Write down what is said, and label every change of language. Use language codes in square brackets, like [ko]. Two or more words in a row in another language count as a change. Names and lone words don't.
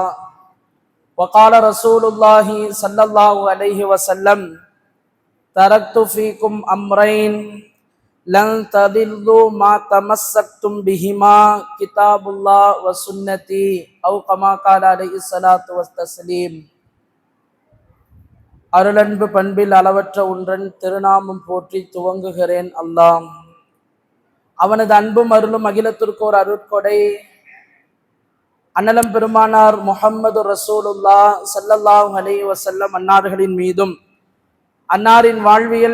[ar] وقال رسول الله صلى الله عليه وسلم تركت فيكم أمرين لن تضلوا ما تمسكتم بهما كتاب الله وسنتي أو كما قال عليه الصلاة والتسليم. [ta] அருளன்பு பண்பில் அளவற்ற ஒன்றன் திருநாமம் போற்றி துவங்குகிறேன். அல்லாஹ் அவனது அன்பும் அருளும் அகிலத்திற்கு ஒரு அருட்கொடை. அன்னலம் பெருமானார் முஹம்மது [ar] رسول الله صلى الله عليه وسلم [ta] அன்னார்களின் மீதும் அன்னாரின் வாழ்வியல்